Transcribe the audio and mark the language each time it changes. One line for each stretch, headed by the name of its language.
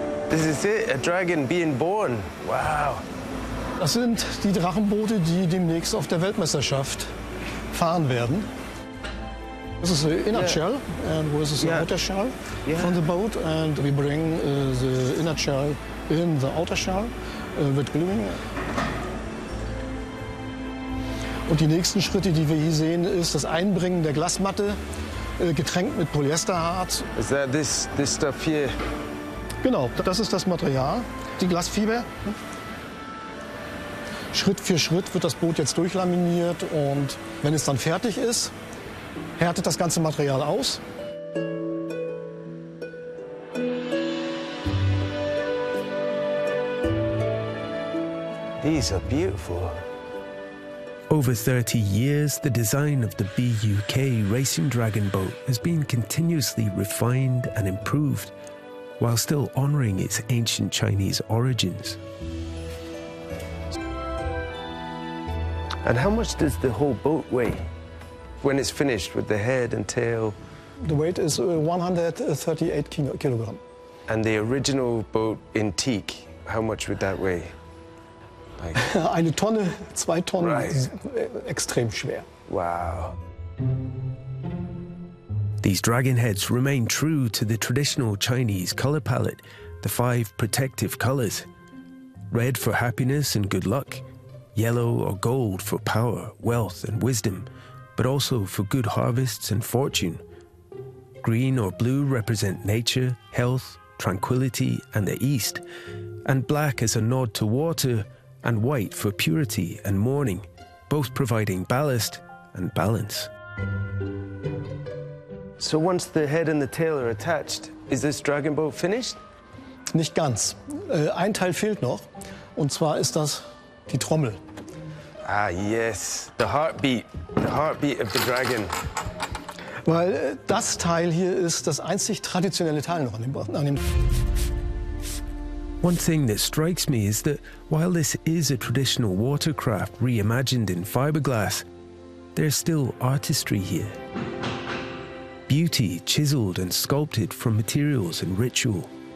English: This is it, a dragon being born. Wow.
German: Das sind die Drachenboote, die demnächst auf der Weltmeisterschaft fahren werden.
English: This is the inner shell, and this is the outer shell from the boat. And we bring the inner shell in the outer shell with gluing.
German: Und die nächsten Schritte, die wir hier sehen, ist das Einbringen der Glasmatte, getränkt mit Polyesterharz.
English: Is that this stuff here?
German: Genau, das ist das Material, die Glasfiber. Schritt für Schritt wird das Boot jetzt durchlaminiert und wenn es dann fertig ist, härtet das ganze Material aus.
English: These are beautiful. Over 30 years, the design of the BUK Racing Dragon Boat has been continuously refined and improved, while still honoring its ancient Chinese origins. And how much does the whole boat weigh when it's finished with the head and tail? The weight is 138 kilograms. And the original boat in teak, how much would that weigh? Like...
German: Eine Tonne, zwei Tonnen, right. Extrem schwer.
English: Wow. These dragon heads remain true to the traditional Chinese color palette, the five protective colors. Red for happiness and good luck, yellow or gold for power, wealth and wisdom, but also for good harvests and fortune. Green or blue represent nature, health, tranquility and the east, and black as a nod to water, and white for purity and mourning, both providing ballast and balance. So once the head and the tail are attached, is this dragon boat finished?
German: Nicht ganz. Ein Teil fehlt noch, und zwar ist das die Trommel.
English: Ah, yes, the heartbeat of the dragon.
German: Weil das Teil hier ist das einzig traditionelle Teil noch an dem.
English: One thing that strikes me is that while this is a traditional watercraft reimagined in fiberglass, there's still artistry here. Beauty chiseled and sculpted from materials and ritual.